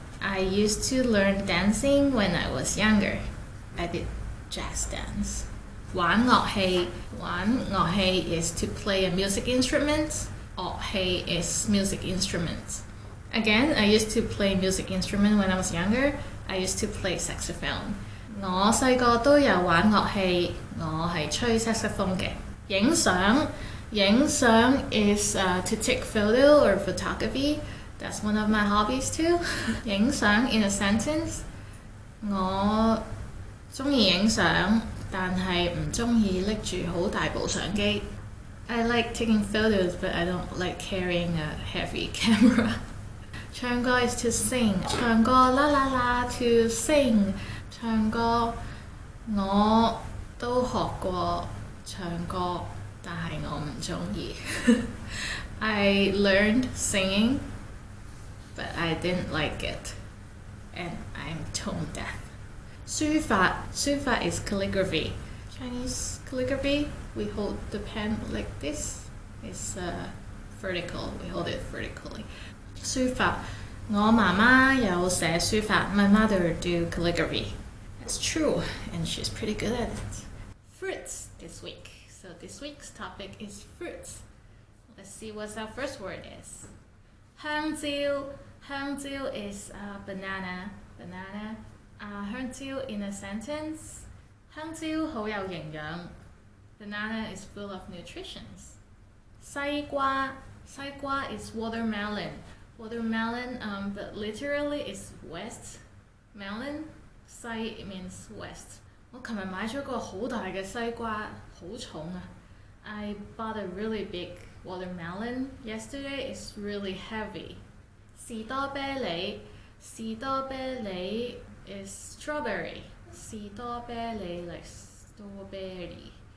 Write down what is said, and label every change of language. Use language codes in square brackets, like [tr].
[en] I used to learn dancing when I was younger. I did jazz dance. 玩樂器is to play a music instrument. 樂器 is music instrument. Again, I used to play music instrument when I was younger. I used to play saxophone. [zh] 我細個都有玩樂器，我係吹色士風嘅。 [en] 影相is to take photo or photography. That's one of my hobbies too. [zh] 影相 [en] in a sentence， [zh] 我鍾意影相，但係唔鍾意拎住好大部相機。 [en] I like taking photos, but I don't like carrying a heavy camera. 唱歌 is to sing， 唱歌啦啦啦 to sing。 [zh] 唱歌我都學過唱歌，但係我唔鍾意。 [en] I learned singing, but I didn't like it, and I'm tone deaf. 書法 is calligraphy. Chinese calligraphy, we hold the pen like this. It's vertical. We hold it vertically. 書法， [zh] 我媽媽有寫書法。 [en] My mother do calligraphy. That's true, and she's pretty good at it. Fruits this week. So this week's topic is fruits. Let's see what our first word is. 香蕉is banana. 香蕉 in a sentence. [zh] 香蕉好有營養。 [en] Banana is full of nutrition. 西瓜 is watermelon. But literally it's west melon. 西 means west. [zh] 我琴日買咗個好大嘅西瓜，好重啊。 [en] I bought a really big watermelon yesterday. It's really heavy. 士多啤梨 is strawberry. 士多啤梨 like strawberry.